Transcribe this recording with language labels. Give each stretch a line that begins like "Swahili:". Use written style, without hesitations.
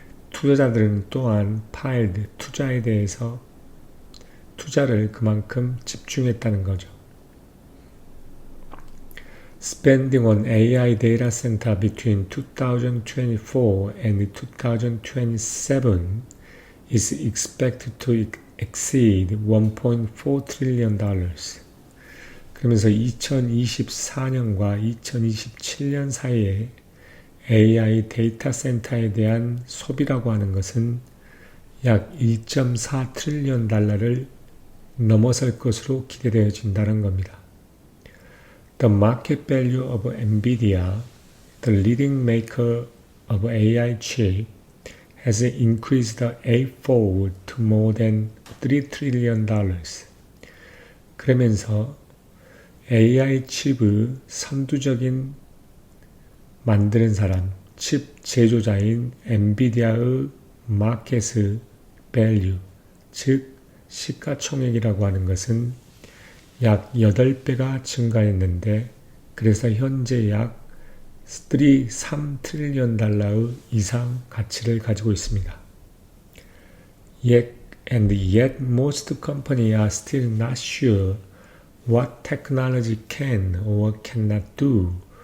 Korean: 투자자들은 또한 투자에 대해서 투자를 그만큼 집중했다는 거죠.
English: Spending on AI data center between 2024 and 2027 is expected to exceed $1.4 trillion.
Korean: 그러면서 2024년과 2027년 사이에 AI 데이터 센터에 대한 소비라고 하는 것은 약 1.4 트릴리언 달러를 넘어설 것으로 기대되어진다는 겁니다.
English: The market value of NVIDIA, the leading maker of AI chip, has increased eightfold to more than $3 trillion.
Korean: 그러면서 AI 칩의 선두적인 만드는 사람, 칩 제조자인 엔비디아의 마켓의 밸류, 즉 시가총액이라고 하는 것은 약 8배가 증가했는데 그래서 현재 약 3 트릴리언 달러의 이상 가치를 가지고 있습니다.
English: Yet most companies are still not sure what technology can or cannot do